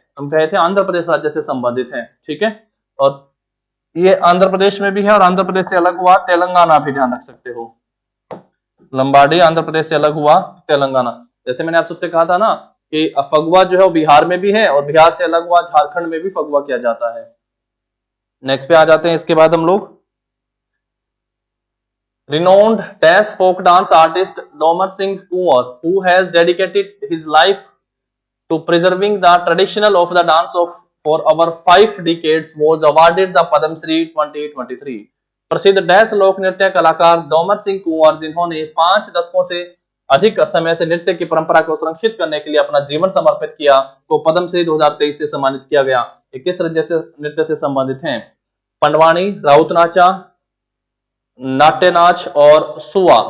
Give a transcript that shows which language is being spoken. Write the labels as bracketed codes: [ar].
[hi] हम कहे थे आंध्र प्रदेश राज्य से संबंधित है। ठीक है, और ये आंध्र प्रदेश में भी है और आंध्र प्रदेश से अलग हुआ तेलंगाना भी, ध्यान रख सकते हो। लंबाडी आंध्र प्रदेश से अलग हुआ तेलंगाना। जैसे मैंने आप सबसे कहा था ना कि फगुआ जो है वो बिहार में भी है और बिहार से अलग हुआ झारखंड में भी फगुआ किया जाता है। नेक्स्ट पे आ जाते हैं। इसके बाद हम लोग [en] renowned dash folk dance artist Domar Singh Kunwar, who has dedicated his life to preserving the traditional of the dance of for over 5 decades, was awarded the Padma Shri 2023। [hi] प्रसिद्ध डैश लोक नृत्य कलाकार डोमर सिंह कुंवर, जिन्होंने 5 दशकों से अधिक समय से नृत्य की परंपरा को संरक्षित करने के लिए अपना जीवन समर्पित किया, को पद्म श्री 2023 से सम्मानित किया गया। ये किस राज्य से नृत्य से संबंधित हैं? पंडवानी, राउत नाचा, नाट्य नाच और सुआ।